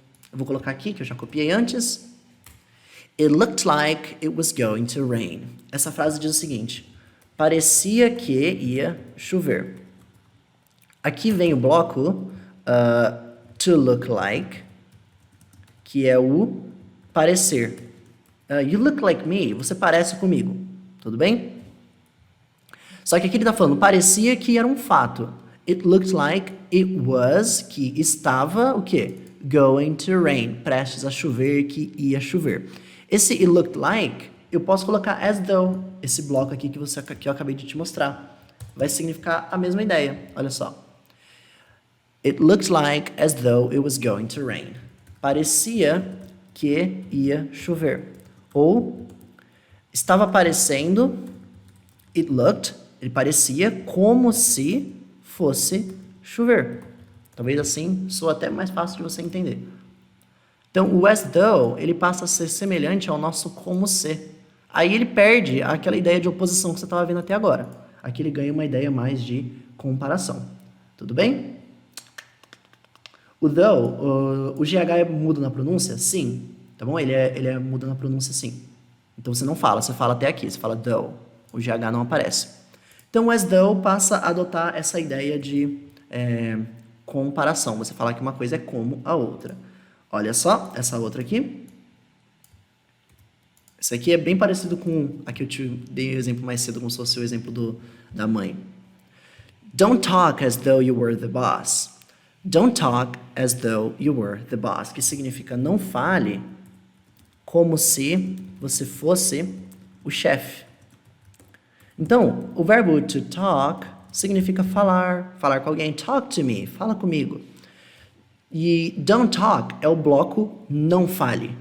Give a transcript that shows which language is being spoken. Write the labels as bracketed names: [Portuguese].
[Portuguese] Eu vou colocar aqui, que eu já copiei antes. [English] It looked like it was going to rain. [Portuguese] Essa frase diz o seguinte. Parecia que ia chover. Aqui vem o bloco to look like, que é o parecer. [English] You look like me. [Portuguese] Você parece comigo. Tudo bem? Só que aqui ele está falando, parecia que era um fato. [English] It looked like it was, [Portuguese] que estava, o quê? [English] Going to rain, [Portuguese] prestes a chover, que ia chover. Esse it looked like, eu posso colocar as though, esse bloco aqui que eu acabei de te mostrar. Vai significar a mesma ideia, olha só. [English] It looked like as though it was going to rain. [Portuguese] Parecia que ia chover. Ou, estava parecendo, it looked, ele parecia como se fosse chover. Talvez assim soa até mais fácil de você entender. Então, o as though, ele passa a ser semelhante ao nosso como se. Aí ele perde aquela ideia de oposição que você estava vendo até agora. Aqui ele ganha uma ideia mais de comparação. Tudo bem? O though, o GH é mudo na pronúncia? Sim. Tá bom? Ele é mudo na pronúncia, sim. Então você não fala, você fala até aqui, você fala though. O GH não aparece. Então, o as though passa a adotar essa ideia de comparação. Você falar que uma coisa é como a outra. Olha só, essa outra aqui. Esse aqui é bem parecido com a que eu te dei o exemplo mais cedo, como se fosse o exemplo da mãe. [English] Don't talk as though you were the boss. Don't talk as though you were the boss. [Portuguese] Que significa não fale como se você fosse o chefe. Então, o verbo to talk significa falar com alguém. [English] Talk to me, [Portuguese] fala comigo. E don't talk é o bloco não fale.